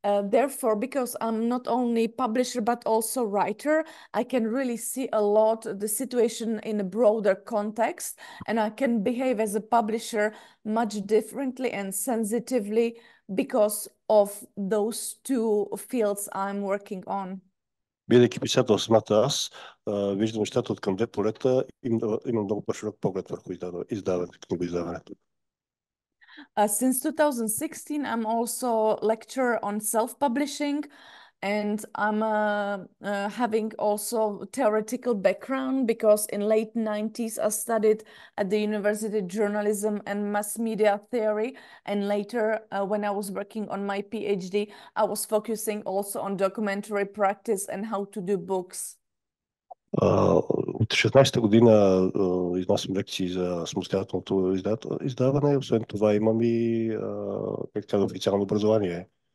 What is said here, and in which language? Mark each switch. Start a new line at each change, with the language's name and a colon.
English: Therefore, because I'm not only publisher but also writer, I can really see a lot the situation in a broader context, and I can behave as a publisher much differently and sensitively because of those two fields I'm working on.
Bulgarian: Бидейки писател самата аз, виждам нещата от към две полета и имам много по-широк поглед върху книгоиздаването.
English: Since 2016, I'm also lecturer on self-publishing, and I'm having also theoretical background because in late 90s I studied at the University of Journalism and Mass Media Theory, and later when I was working on my PhD, I was focusing also on documentary practice and how to do books.
Bulgarian: От 16-та година изнасям лекции за самостоятелното издаване. Освен това имам и официално образование.